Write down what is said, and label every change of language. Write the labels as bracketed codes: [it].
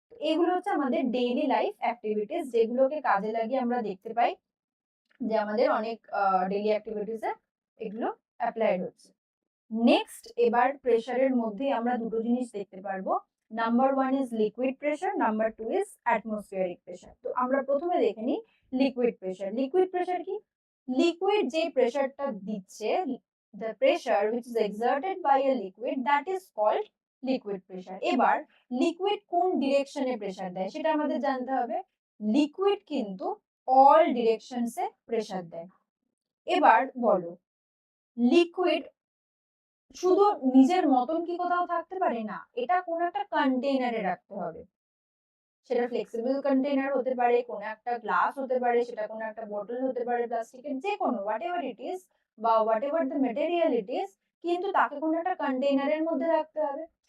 [bn] এগুলো হচ্ছে আমাদের ডেইলি লাইফ অ্যাক্টিভিটিস, যেগুলোকে কাজে লাগিয়ে আমরা দেখতে পাই যে আমাদের অনেক ডেইলি অ্যাক্টিভিটিসে এগুলো অ্যাপ্লাইড হচ্ছে। নেক্সট, এবার প্রেসারের মধ্যে আমরা দুটো জিনিস দেখতে পারবো। [en] Number one is liquid pressure, number two is atmospheric pressure. [bn] তো আমরা প্রথমে দেখে নিই লিকুইড প্রেসার। লিকুইড প্রেসার কি? লিকুইড যে প্রেসারটা দিচ্ছে, [en] the pressure which is exerted by a liquid, that is called liquid pressure। [bn] এবার লিকুইড কোন ডিরেকশনে প্রেসার দেয় সেটা আমাদের জানতে হবে। লিকুইড কিন্তু অল ডিরেকশনসে প্রেসার দেয়। এবার বলো, লিকুইড শুধু নিজের মতন কি কোথাও থাকতে পারে? না, এটা কোনো একটা কন্টেইনারে রাখতে হবে। সেটা ফ্লেক্সিবল কন্টেইনার হতে পারে, কোনো একটা গ্লাস হতে পারে, সেটা কোনো একটা বোতল হতে পারে প্লাস্টিকের, যে কোনো [en] whatever it is [bn] বা [en] whatever the material it is, [bn] কিন্তু তাকে কোনো একটা কন্টেইনারের মধ্যে রাখতে হবে।